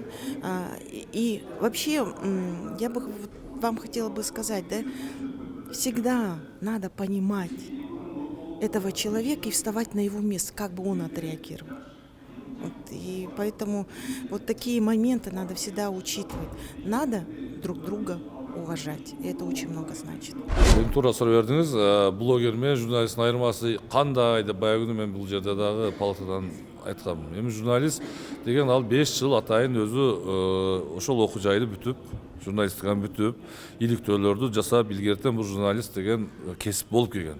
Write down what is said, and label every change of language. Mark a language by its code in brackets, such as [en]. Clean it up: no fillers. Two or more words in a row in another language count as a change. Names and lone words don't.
[ru] И вообще, я бы вам хотела бы сказать, да, всегда надо понимать этого человека и вставать на его место, как бы он отреагировал. Вот, и поэтому вот такие моменты надо всегда учитывать. Надо друг друга уважать. И это очень много значит. [ky] Эми туура суроо бердиңиз. Блогер менен журналисттин айырмасы кандай деп баягы күнү мен бул жерде дагы палатадан айткам. Эми журналист деген ал 5 жыл атайын өзү ошол окуу жайды бүтүп, журналистиканы бүтүп, иликтөөлөрдү жасап илгертен бул журналист деген кесип болуп келген.